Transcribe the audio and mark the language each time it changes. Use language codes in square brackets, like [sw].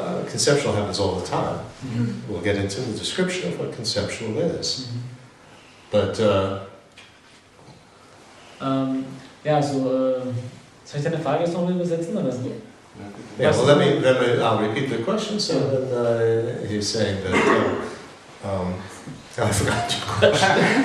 [en] Conceptual happens all the time. We'll get into the description of what conceptual is. But [de] ja, also soll ich deine Frage jetzt nochmal übersetzen oder? [en] yeah, well, I'll repeat the question. So then he's saying that I forgot your question.